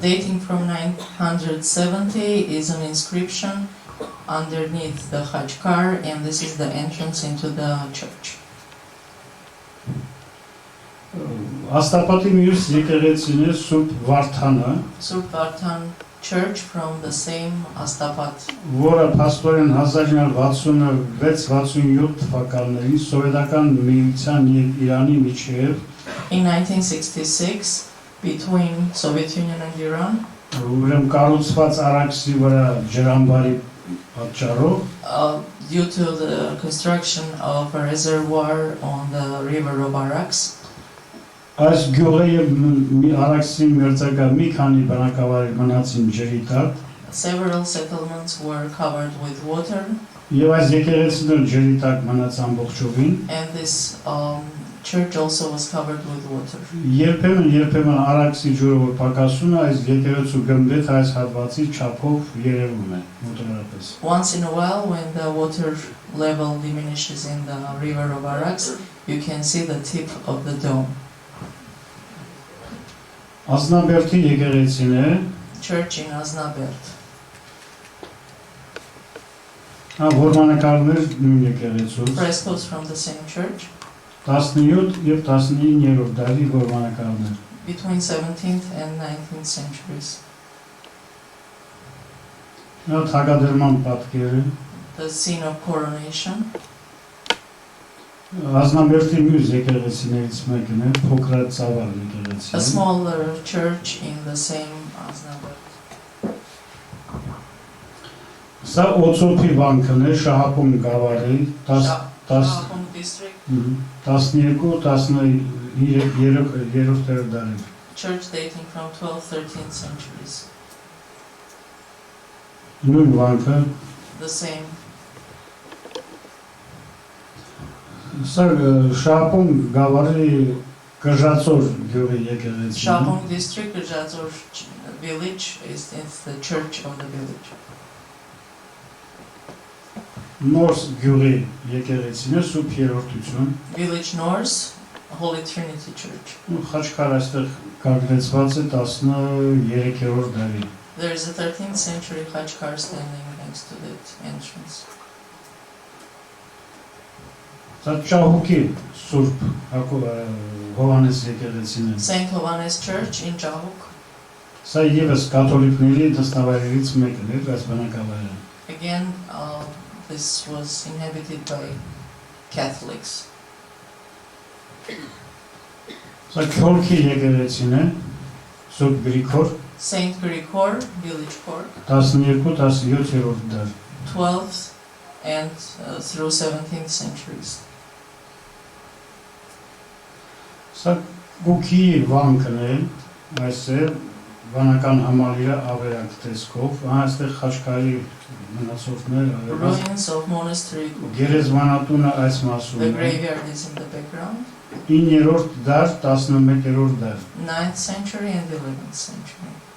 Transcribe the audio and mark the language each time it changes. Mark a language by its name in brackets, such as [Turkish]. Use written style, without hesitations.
[English] Dating from 970 is an inscription underneath the Khachkar, and this is the entrance into the church. [Armenian] Աստապատի մյուս եկեղեցին է Սուրբ Վարդանը, [English] Surp Vartan Church from the same Astapat. [Armenian] որը փաստորեն 1966-67 թվականներին սովետական միության եւ Իրանի միջև [English] In 1966, between Soviet Union and Iran, [Armenian] ուրեմն կառուցված Արաքսի վրա ջրամբարի պատճառով [English] due to the construction of a reservoir on the river of Araks, [Armenian] այս գյուղը եւ Արաքսի մերձակա մի քանի բնակավայր մնացին ջրի տակ [English] several settlements were covered with water, [Armenian] եւ այս եկեղեցին ջրի տակ մնաց ամբողջովին [English] and this church also was covered with water. [Armenian] երբեմն Արաքսի ջուրը որ պակասում է այս եկեղեցու գմբեթ այս հատվածի չափով երևում է մոտորապես [English] Once in a while, when the water level diminishes in the river of Araks, you can see the tip of the dome. [Armenian] Ազնաբերդի եկեղեցին է [English] Church in Aznaberd. [Armenian] Որմանկարներ նույն եկեղեցուց [English] Frescoes from the same church [Armenian] 17 եւ 19-րդ դարի որմանկարներ [English] between 17th and 19th centuries. [Armenian] Նա թագադրման պատկերը [English] The scene of coronation. [Armenian] Ազնաբերդի մյուս եկեղեցիներից մեկն է փոքրած ծավալ [English] A [Armenian] եկեղեցին [English] smaller church in the same Aznaberd. [Armenian] Սա Օծոփի վանքն է Շահապոն գավառի 10 [English] Shahapung district. [Armenian] 12-13-րդ դարեր [English] Church dating from 12th-13th centuries. [Armenian] նույն վանքը [English] The same. [Armenian] Սա Շահապոն գավառի Կժածոր գյուղի եկեղեցին է [English] Shahapung district, Rjazor village, is the church of the village. [Armenian] Նորս գյուղի եկեղեցին է Սուրբ Երրորդություն [English] Village North, Holy Trinity Church. [Armenian] Խաչքար այստեղ կարգրեցված է 13-րդ դարի [English] There is a 13th century Khachkar standing next to that entrance. [Armenian] Սա Ճահուկի Սուրբ Հովանես եկեղեցին է [English] Saint Hovannes Church in Jahuk. [Armenian] Սա ևս կաթոլիկների դասնավայրերից մեկն է այս բնակավայրը [English] Again, this was inhabited by Catholics. [Armenian] Սա Քյոլքի եկեղեցին է, Սուրբ Գրիգոր, [English] Saint Krikor village court, [Armenian] 12-17-րդ դար։ [English] 12th and through 17th centuries. [Armenian] Սա Գուքի վանքն է, այս է վանական համալիրը ավերակ տեսքով, այստեղ խաչքարի մնացորդներ արևած։ [English] Ruins of monastery Guki. [Armenian] Գերեզմանատունը այս [English] The [Armenian] մասում է, [English] graveyard is in the background. [Armenian] 9-րդ դար, 11-րդ դար։ [English] 9th century and 11th century.